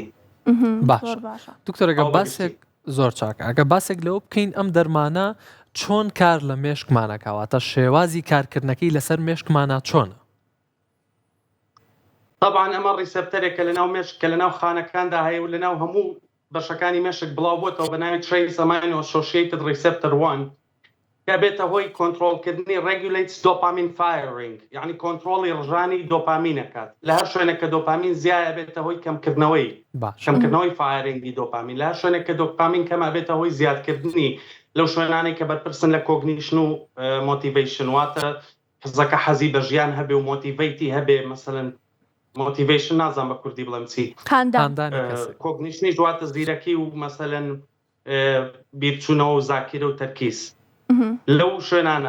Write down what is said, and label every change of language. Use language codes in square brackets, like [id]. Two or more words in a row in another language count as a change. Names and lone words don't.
[ckb] باش دکتۆرەگە باسێک زۆر چاکە، ئەگە باسێک لەوە بکەین ئەم دەرمانە چۆن کار لە مێشکمانەکەواتە شێوازی کارکردنەکەی لەسەر مێشکمانە چۆنە؟ طبعا ئەمە ڕیسپتەرێکە لەناو مێشک کە لەناو خانەکاندا هەیە و لەناو هەموو بەشەکانی مێشک بڵاو بۆتەوە بە ناوی Trace Amino Associated Receptor 1 کە بێتە هۆی کۆنتڕۆڵکردنی [en] regulates dopamine firing، [ckb] یعنی کۆنتڕۆڵی ڕژانی دۆپامینەکات. لە هەر شوێنێک کە دۆپامین زیایە بێتە هۆی کەمکردنەوەی فایرینگی دۆپامین، لە هەر شوێنێک کە دۆپامین کەمە بێتە هۆی زیادکردنی لەو شوێنانەی کە بەرپرسن لە کۆگنیشن و مۆتیڤیشن، واتە حزەکە حەزی بە ژیان هەبێ و مۆتیڤیتی هەبێ، مەسەڵەن موتیڤیشن نازان بە کوردی بڵێم چی، کۆگنیشنی جواتە زیرەکی و مەسەلەن بیرچوونەوە و زاکیرە و تەرکیز لەو شوێنانە.